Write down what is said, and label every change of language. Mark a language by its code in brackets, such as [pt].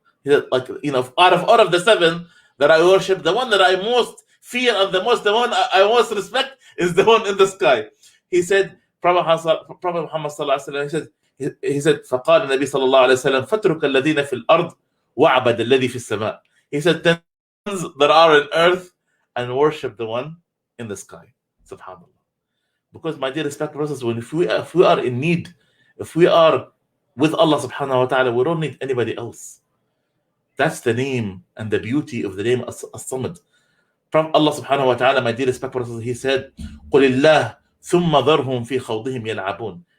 [en] He said, like, you know, out of the 7 that I worship, the one that I most fear and the one I most respect is the one in the sky. He said, Prophet Muhammad sallallahu alaihi wasallam, he said, [ar] فقال النبي صلى الله عليه وسلم, فاترك الذين في الأرض وعبد الذي في السماء. [en] He said, the ones that are in earth and worship the one in the sky. Subhanallah. Because, my dear respected brothers, if we are in need, if we are with Allah subhanahu wa ta'ala, we don't need anybody else. That's the name and the beauty of the name As-Samad. From Allah subhanahu wa ta'ala, my dear respected brothers, he said, [ar] قُلِ اللَّهِ ثُمَّ ذَرْهُمْ فِي خَوْضِهِمْ يَلْعَبُونَ.